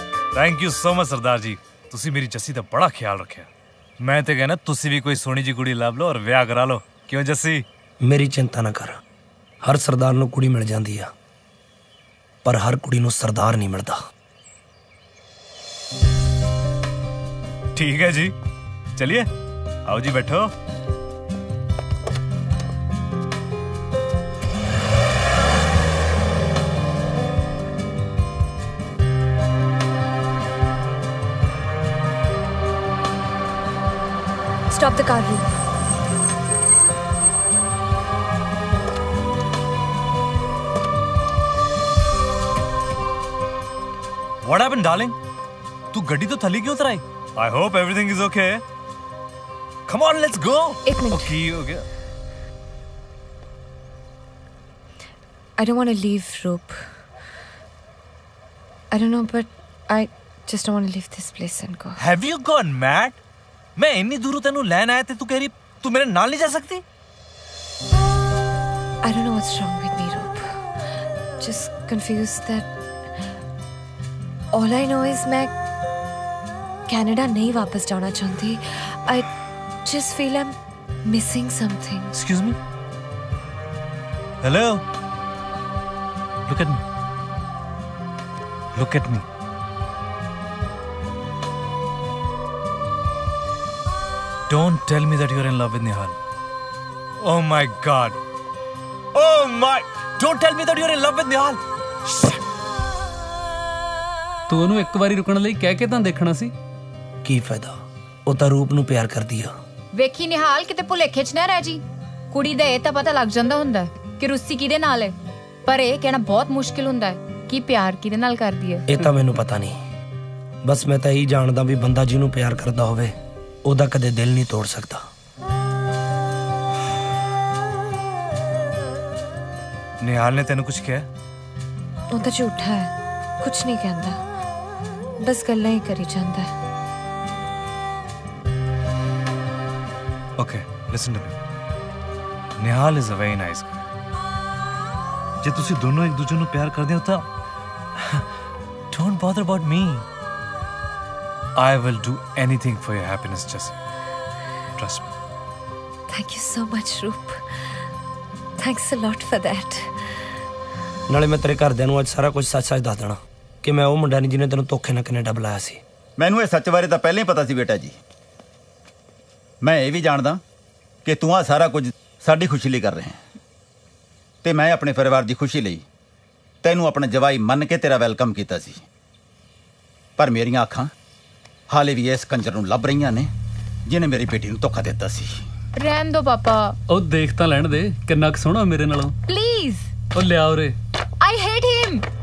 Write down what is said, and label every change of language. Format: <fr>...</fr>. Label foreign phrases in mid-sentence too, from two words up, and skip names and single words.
<en>thank you so much</en> <pa>ਸਰਦਾਰ ਜੀ, ਤੁਸੀਂ ਮੇਰੀ ਜੱਸੀ ਦਾ ਬੜਾ ਖ਼ਿਆਲ ਰੱਖਿਆ। ਮੈਂ ਤੇ ਕਹਿਣਾ ਤੁਸੀਂ ਭੀ ਕੋਈ ਸੋਹਣੀ ਜੀ ਕੁੜੀ ਲੱਭ ਲਓ ਔਰ ਵਿਆਹ ਕਰਾ ਲਓ, ਕਿਉਂ ਜੱਸੀ? ਮੇਰੀ ਚਿੰਤਾ ਨਾ ਕਰ, ਹਰ ਸਰਦਾਰ ਨੂੰ ਕੁੜੀ ਮਿਲ ਜਾਂਦੀ ਆ, ਪਰ ਹਰ ਕੁੜੀ ਨੂੰ ਸਰਦਾਰ ਨਹੀਂ ਮਿਲਦਾ।</pa> <hi>ठीक है जी, चलिए आओ जी बैठो।</hi> <en>Stop the car, Roop. What happened, darling?</en> <pa>ਤੂੰ ਗੱਡੀ ਤੋਂ ਥੱਲੀ ਕਿਉਂ ਉਤਰਾਈ?</pa> <en>I hope everything is okay. Come on, let's go.</en> <hi>एक मिनट। Okay, हो गया।</hi> <en>I don't want to leave, Roop. I don't know, but I just don't want to leave this place and go. Have you gone mad?</en> <pa>ਮੈਂ ਇਤਨੀ ਦੂਰ ਤੈਨੂੰ ਲੈਣ ਆਇਆ ਥੇ, ਤੂੰ ਕਹਿ ਰਹੀ ਤੂੰ ਮੇਰੇ ਨਾਲ ਨਹੀਂ ਜਾ ਸਕਦੀ?</pa> <en>I don't know what's wrong with me, Roop. Just confused that all I know is</en> <hi>मैं कनाडा नहीं वापस जाना चाहती.</hi> <en>I just feel I'm missing something. Excuse me? Hello? Look at me. Look at me. Don't tell me that you're in love with Nihal. Oh my God. Oh my. Don't tell me that you're in love with Nihal.</en> <pa>ਤੂੰ ਉਹਨੂੰ ਇੱਕ ਵਾਰੀ ਰੁਕਣ ਲਈ ਕਹਿ ਕੇ ਤਾਂ ਦੇਖਣਾ ਸੀ। ਕੀ ਫਾਇਦਾ, ਉਹ ਤਾਂ ਰੂਪ ਨੂੰ ਪਿਆਰ ਕਰਦੀ ਆ। ਵੇਖੀ ਨਿਹਾਲ ਕਿਤੇ ਭੁਲੇਖੇ ਚ ਨਾ ਰਹਿ ਜੀ। ਕੁੜੀ ਦਾ ਇਹ ਤਾਂ ਪਤਾ ਲੱਗ ਜਾਂਦਾ ਹੁੰਦਾ ਕਿ ਰੁੱਸੀ ਕਿਹਦੇ ਨਾਲ ਹੈ, ਪਰ ਇਹ ਕਹਿਣਾ ਬਹੁਤ ਮੁਸ਼ਕਿਲ ਹੁੰਦਾ ਹੈ ਕਿ ਪਿਆਰ ਕਿਹਦੇ ਨਾਲ ਕਰਦੀ ਹੈ। ਇਹ ਤਾਂ ਮੈਨੂੰ ਪਤਾ ਨਹੀਂ, ਬਸ ਮੈਂ ਤਾਂ ਇਹੀ ਜਾਣਦਾ ਵੀ ਬੰਦਾ ਜਿਹਨੂੰ ਪਿਆਰ ਕਰਦਾ ਹੋਵੇ ਉਹਦਾ ਕਦੇ ਦਿਲ ਨਹੀਂ ਤੋੜ ਸਕਦਾ। ਨਿਹਾਲ ਨੇ ਤੈਨੂੰ ਕੁਛ ਕਹਾ? ਵੋ ਤੋ ਝੂਠਾ ਹੈ, ਕੁਛ ਨਹੀਂ ਕਹਿਤਾ, ਬਸ ਗੱਲਾਂ ਹੀ ਕਰੀ ਜਾਤਾ ਹੈ।</pa> <en>Okay, listen to me. Nihal is a very nice guy.</en> <pa>ਜੇ ਤੁਸੀਂ ਦੋਨੋਂ ਇੱਕ ਦੂਸਰੇ ਨੂੰ ਪਿਆਰ ਕਰਦੇ ਹੋ ਤਾਂ</pa> <en>don't bother about me. I will do anything for your happiness, Jessie. Trust me. Thank you so much, Roop. Thanks a lot for that.</en> <pa>ਨਾਲੇ ਮੈਂ ਤੇਰੇ ਘਰਦਿਆਂ ਨੂੰ ਅੱਜ ਸਾਰਾ ਕੁਝ ਸੱਚ-ਸੱਚ ਦੱਸ ਦੇਣਾ ਕਿ ਮੈਂ ਉਹ ਮੁੰਡਾ ਨਹੀਂ ਜਿਹਨੇ ਤੈਨੂੰ ਧੋਖੇ ਨਾਲ ਕੈਨੇਡਾ ਬੁਲਾਇਆ ਸੀ। ਮੈਨੂੰ ਇਹ ਸੱਚ ਬਾਰੇ ਤਾਂ ਪਹਿਲਾਂ ਹੀ ਪਤਾ ਸੀ ਬੇਟਾ ਜੀ। ਮੈਂ ਇਹ ਵੀ ਜਾਣਦਾ ਕਿ ਤੂੰ ਆ ਸਾਰਾ ਕੁਝ ਸਾਡੀ ਖੁਸ਼ੀ ਲਈ ਕਰ ਰਿਹਾ ਹੈ ਤੇ ਮੈਂ ਆਪਣੇ ਪਰਿਵਾਰ ਦੀ ਖੁਸ਼ੀ ਲਈ ਤੈਨੂੰ ਆਪਣਾ ਜਵਾਈ ਮੰਨ ਕੇ ਤੇਰਾ ਵੈਲਕਮ ਕੀਤਾ ਸੀ। ਪਰ ਮੇਰੀਆਂ ਅੱਖਾਂ ਹਾਲੇ ਵੀ ਇਸ ਕੰਜਰ ਨੂੰ ਲੱਭ ਰਹੀਆਂ ਨੇ ਜਿਹਨੇ ਮੇਰੀ ਬੇਟੀ ਨੂੰ ਧੋਖਾ ਦਿੱਤਾ ਸੀ। ਰਹਿਣ ਦੋ ਪਾਪਾ। ਉਹ ਦੇਖ ਤਾਂ ਲੈਣ ਦੇ ਕਿੰਨਾ ਕੁ ਸੋਹਣਾ ਮੇਰੇ ਨਾਲੋਂ। ਪਲੀਜ਼। ਉਹ ਲਿਆ ਉਰੇ।</pa> <en>I hate him.</en>